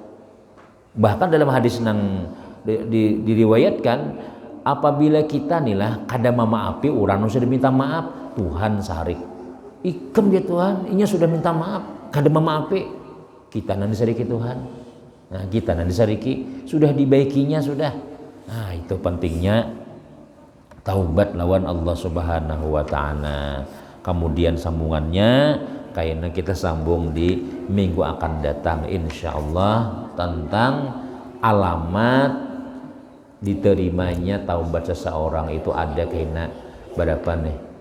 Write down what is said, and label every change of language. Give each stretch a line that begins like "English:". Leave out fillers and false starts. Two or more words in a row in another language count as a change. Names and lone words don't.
Banjar: Bahkan dalam hadis nang diriwayatkan apabila kita nilah kada memaafi orang sudah minta maaf Tuhan sarik ikam ya Tuhan inya sudah minta maaf kada memaafi kita nanti sariki Tuhan. Nah kita nanti sariki sudah dibaikinya sudah. Nah itu pentingnya taubat lawan Allah
Arabic: سبحانه وتعالى.
Indonesian: Kemudian sambungannya kayaknya kita sambung di minggu akan datang insyaallah tentang alamat diterimanya taubat seseorang itu ada kena berapa nih?